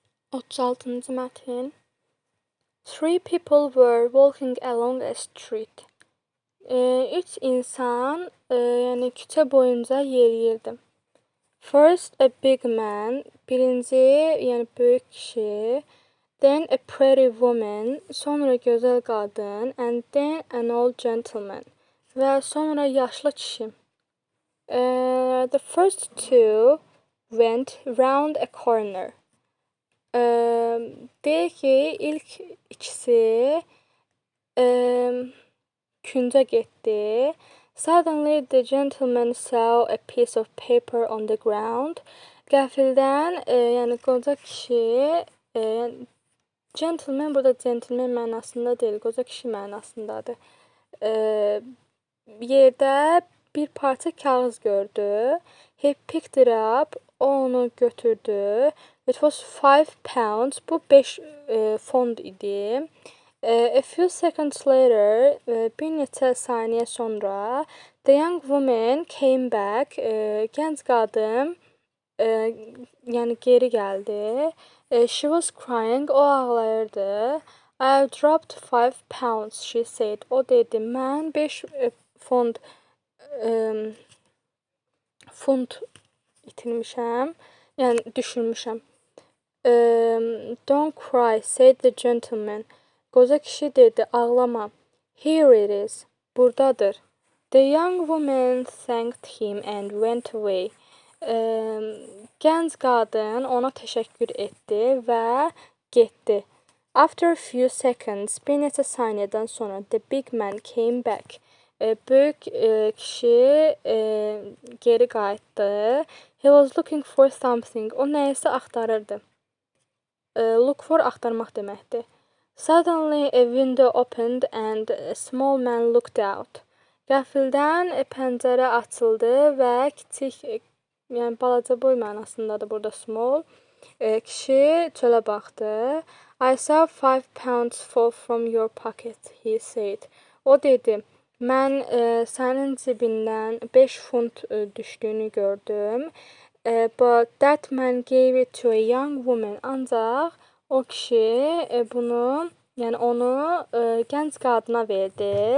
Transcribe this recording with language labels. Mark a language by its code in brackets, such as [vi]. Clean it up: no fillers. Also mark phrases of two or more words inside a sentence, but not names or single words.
[az] 36-cı mətn. [en] Three people were walking along a street. [az] Üç insan yəni küçə boyunca yeriyirdi. [en] First a big man, [az] birinci yəni böyük kişi, [en] then a pretty woman, [az] sonra gözəl qadın, [en] and then an old gentleman [az] və sonra yaşlı kişi. [en] The first two went round a corner. [az] Deyək ki, ilk ikisi küncə getdi. [en] Suddenly the gentleman saw a piece of paper on the ground. [az] Qəfildən, yəni qoca kişi, gentleman burada gentleman mənasında deyil, qoca kişi mənasındadır. Yerdə bir parça kağız gördü. [en] He picked it up. [az] O onu götürdü. [en] It was 5 pounds. [az] Bu 5 fond idi. [en] A few seconds later, [az] bir neçə saniyə sonra, [en] the young woman came back. [az] Gənc qadın yəni geri gəldi. [en] She was crying. [az] O ağlayırdı. [en] I dropped 5 pounds, she said. [az] O dedi, mən 5 fond itirmişəm. Yəni düşürmüşəm. [en] Don't cry, said the gentleman. [az] Qoca kişi dedi, ağlama. [en] Here it is. Buradadır. The young woman thanked him and went away. [az] Gənc qadın ona təşəkkür etdi və getdi. After a few seconds, bir neçə saniyədən sonra [en] the big man came back. [az] Böyük kişi geri qayıtdı. [en] He was looking for something. [az] O nəyisə axtarırdı. [en] Look for [az] axtarmaq deməkdir. [en] Suddenly a window opened and a small man looked out. [az] Qəfildən pəncərə açıldı və kiçik, yəni balaca boy mənasındadır burada small. Kişi çölə baxdı. [en] I saw 5 pounds fall from your pocket, he said. [az] O dedi, mən sənin cibindən 5 funt düşdüyünü gördüm. [en] But that man gave it to a young woman. [az] Ancaq o kişi bunu, yəni onu gənc qadına verdi.